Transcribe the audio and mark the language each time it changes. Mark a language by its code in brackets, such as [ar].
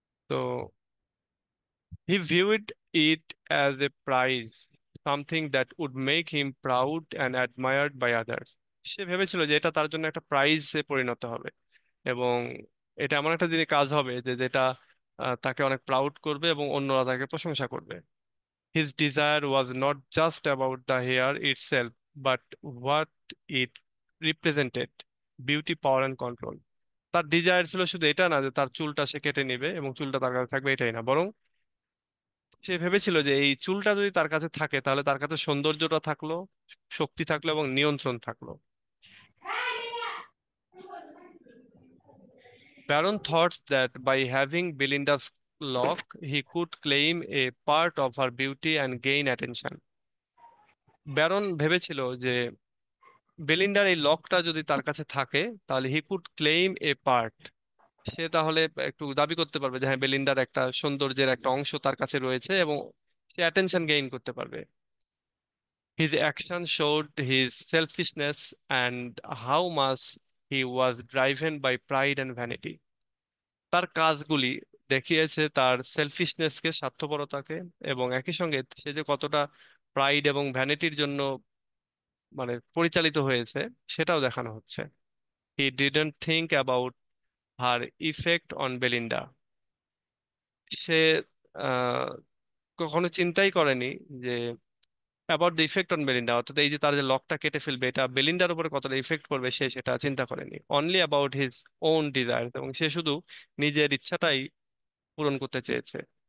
[bn] তো [en] he viewed it as a prize, something that would make him proud and admired by others. [bn] সে ভেবেছিল যে এটা তার জন্য একটা প্রাইজে পরিণত হবে, এবং এটা এমন একটা দিনে কাজ হবে যে যেটা তাকে অনেক প্রাউড করবে এবং অন্যরা তাকে প্রশংসা করবে। [en] His desire was not just about the hair itself, but what it represented: beauty, power and control. [bn] তার ডিজায়ার ছিল শুধু এটা না যে তার চুলটা সে কেটে নিবে এবং চুলটা তার কাছে থাকবে, এটাই না, বরং সে ভেবেছিল যে এই চুলটা যদি তার কাছে থাকে তাহলে তার কাছে সৌন্দর্যটা থাকলো, শক্তি থাকলো এবং নিয়ন্ত্রণ থাকলো। [en] Baron thought that by having Belinda's lock, he could claim a part of her beauty and gain attention. [bn] Baron ভেবেছিল যে বেলিন্ডার এই লকটা যদি তার কাছে থাকে তাহলে [en] he could claim a part, [bn] সে তাহলে একটু দাবি করতে পারবে যে হ্যাঁ বেলিন্ডার একটা সৌন্দর্যের একটা অংশ তার কাছে রয়েছে, এবং সে অ্যাটেনশন গেইন করতে পারবে। [en] His action showed his selfishness and how much he was driven by pride and vanity. [bn] তার কাজগুলি দেখিয়েছে তার সেলফিশনেসকে, স্বার্থপরতাকে, এবং একই সঙ্গে সে যে কতটা প্রাইড এবং ভ্যানিটির জন্য মানে পরিচালিত হয়েছে সেটাও দেখানো হচ্ছে। [en] He didn't think about her effect on Belinda. [bn] সে আহ, কখনো চিন্তাই করেনি যে [en] about the effect on Belinda, [bn] অর্থাৎ এই যে তার যে লকটা কেটে ফেলবে এটা বেলিন্ডার উপরে কতটা ইফেক্ট করবে সে সেটা চিন্তা করেনি। [en] only about his own desire, [bn] এবং সে শুধু নিজের ইচ্ছাটাই পূরণ করতে চেয়েছে।